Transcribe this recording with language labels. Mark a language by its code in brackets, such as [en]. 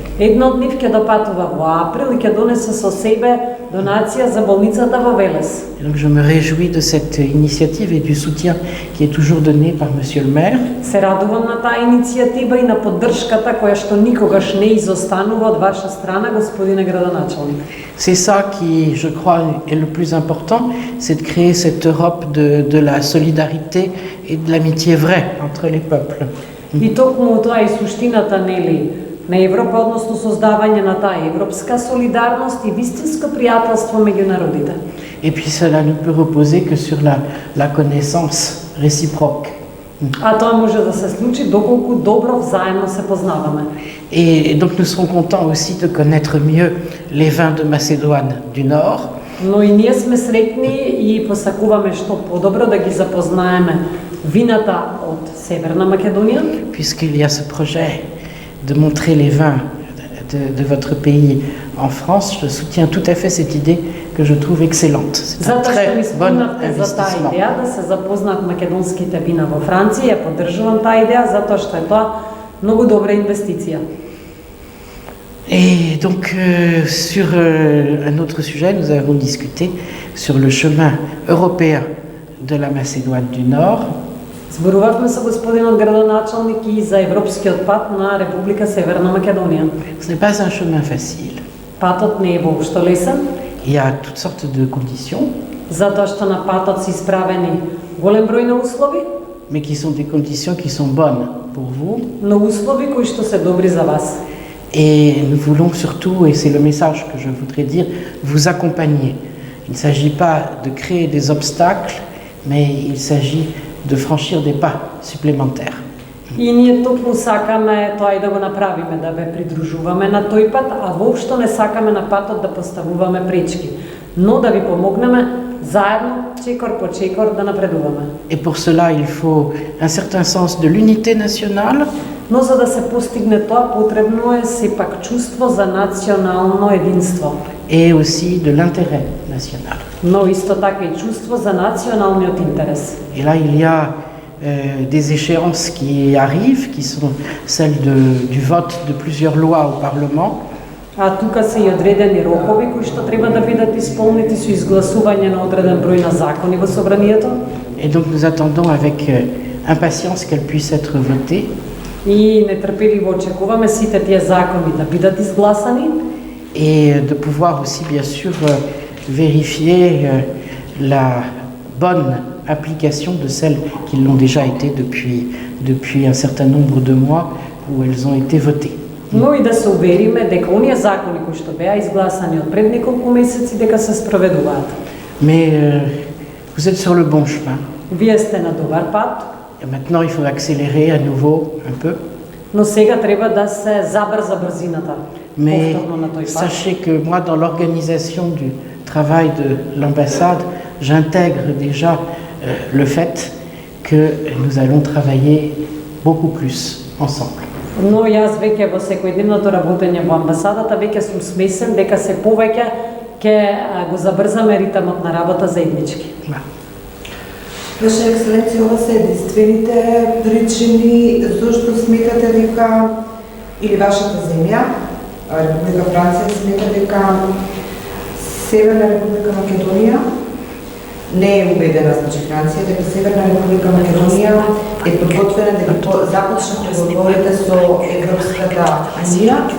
[mk] Една од нив ќе допатува во април и ќе донесе со себе донација за болницата во Велес. [fr] Et donc je me réjouis de cette initiative et du soutien qui est toujours donné par Monsieur le maire. [mk] Се радувам на таа иницијатива и на поддршката која што никогаш не изостанува од ваша страна, господине градоначалник. [fr] C'est ça qui, je crois, est le plus important, c'est de créer cette Europe de la solidarité et de l'amitié vraie entre les peuples. [mk] И токму тоа е суштината, нели, на Европа, односно создавање на таа европска солидарност и вистинско пријателство меѓу народите. [fr] Et puis cela ne peut reposer que sur la connaissance réciproque. [mk] А тоа може да се случи доколку добро взаимно се познаваме. [fr] Et donc nous serons contents aussi de connaître mieux les vins de Macédoine du Nord. [mk] Но и ние сме среќни и посакуваме што подобро да ги запознаеме вината од Северна Македонија. [fr] Puisqu'il y a ce projet de montrer les vins de votre pays en France, je soutiens tout à fait cette idée que je trouve excellente. C'est un très bon investissement. [mk] Идеја да се запознаат македонските вина во Франција, ја поддржувам таа идеја затоа што е тоа многу добра инвестиција. [fr] Et donc sur un autre sujet, nous avons discuté sur le chemin européen de la Macédoine du Nord. [mk] Зборувавме со господинот градоначалник и за европскиот пат на Република Северна Македонија. [fr] Ce n'est pas un chemin facile. [mk] Патот не е воопшто лесен. [fr] Il y a toutes sortes de conditions. [mk] Затоа што на патот се исправени голем број на услови. [fr] Mais qui sont des conditions qui sont bonnes pour vous. [mk] Но услови кои што се добри за вас. [fr] Et nous voulons surtout, et c'est le message que je voudrais dire, vous accompagner. Il ne s'agit pas de créer des obstacles, mais il s'agit de franchir des pas supplémentaires. [mk] И ние токму сакаме тоа и да го направиме, да ве придружуваме на тој пат, а воопшто не сакаме на патот да поставуваме пречки, но да ви помогнеме заедно, чекор по чекор, да напредуваме. [fr] Et pour cela, il faut un certain sens de l'unité nationale. [mk] Но за да се постигне тоа, потребно е сепак чувство за национално единство. [fr] Et aussi de l'intérêt national. [mk] Но исто така и чувство за националниот интерес. [fr] Et là, il y a des échéances qui arrivent, qui sont celles du vote de plusieurs lois au Parlement. [mk] А тука се и одредени рокови кои што треба да бидат исполнети со изгласување на одреден број на закони во собранието. [fr] Et donc nous attendons avec impatience qu'elles puissent être votées. [mk] И нетрпеливо очекуваме сите тие закони да бидат изгласани. [fr] Et de pouvoir aussi bien sûr vérifier la bonne application de celles qui l'ont déjà été depuis un certain nombre de mois où elles ont été votées. [mk] Но и да се увериме дека оние закони кои што беа изгласани од пред неколку месеци дека се спроведуваат. [fr] Mais vous êtes sur le bon chemin. [mk] Вие сте на добар пат. [fr] Maintenant, il faut accélérer à nouveau un peu. [mk] Но сега треба да се забрза брзината. [fr] Mais [mk] Повторно на тој пат. [fr] sachez que moi, dans l'organisation du travail de l'ambassade, j'intègre déjà le fait que nous allons travailler beaucoup plus ensemble. [mk] Но јас веќе во секојдневното работење во амбасадата веќе сум смесен дека се повеќе ќе го забрзаме ритмот на работа заеднички. [fr] Voilà. [mk] Ваша ексцеленција, ова се единствените причини зашто сметате дека или вашата земја, Република Франција, смета дека Северна Република Македонија не е убедена, значи Франција, дека Северна Република Македонија е подготвена дека започне преговорите со Европската унија.